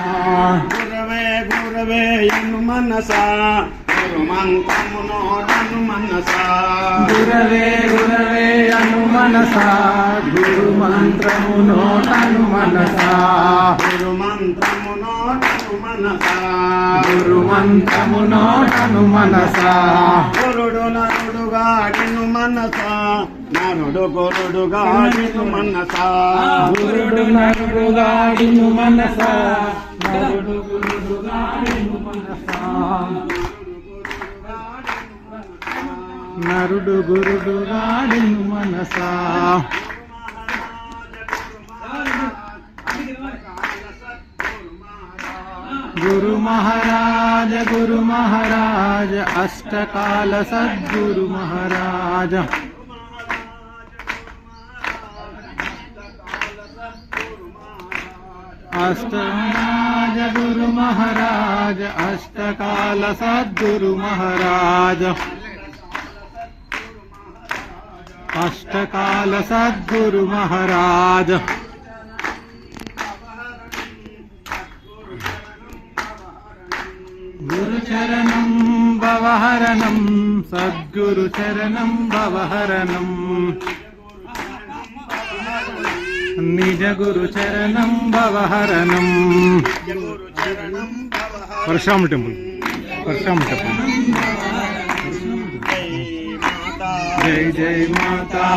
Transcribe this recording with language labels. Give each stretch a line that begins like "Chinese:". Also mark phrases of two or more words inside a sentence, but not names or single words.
Telugu: గురవే గురవే యను మనసా గురుమంత్రమునోడను మనసా గురవే గురవే అను మనసా గురు మంత్రమునోటను మనసా గురుమంత్రమునోడను మనసా గురు మంత్రమునోటను మనసా గురుడు నరుడు గాడిను మనసా నరుడు గురుడు గాడిను మనసా గురుడు నరుడు గాడిను మనసా నరుడు గురుడు గాడిను మనసా నరుడు గురుడు గాడిను మనసా गुरु
Sanskrit: महाराज अष्टकाल सद्गुरु महाराज अष्टकाल गुरु महाराज अष्टकाल सद्गुरु महाराज अष्टकाल सद्गुरु महाराज गुरुचरणं भवहरणं सद्गुरुचरणं भवहरणं निज गुरुचरणं भवहरणं परशुराम टेंपल जय जय माता